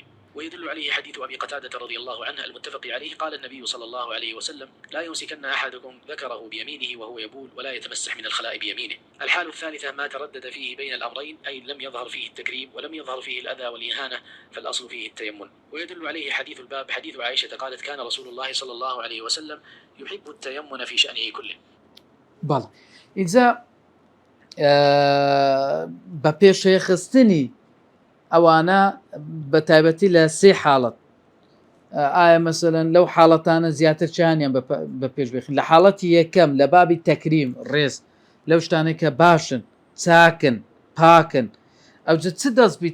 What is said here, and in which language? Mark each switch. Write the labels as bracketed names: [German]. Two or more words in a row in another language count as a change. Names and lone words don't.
[Arabic] ويدل عليه حديث أبي قتادة رضي الله عنه المتفق عليه قال النبي صلى الله عليه وسلم: لا يمسكن أحدكم ذكره بيمينه وهو يبول ولا يتمسح من الخلاء بيمينه. الحال الثالثة ما تردد فيه بين الأمرين، أي لم يظهر فيه التكريم ولم يظهر فيه الأذى والإهانة، فالأصل فيه التيمم. ويدل عليه حديث الباب حديث عائشة قالت: كان رسول الله صلى الله عليه وسلم يحب التيمم في شأنه كله. [Central Kurdish] بەڵ ئینجا بە پێشەیەخستنی ئەوانە بە تایبەتی لە سێ حاڵەت ئایا مەسەلەن لەو حاڵەتانە زیاتر چیانیان بە پێش بخین. لە حاڵەتی یەکەم لە بابی تەکریم ڕێز لەو شتانەی کە باشن چاکن پاکن ئەوجە چ دەستبی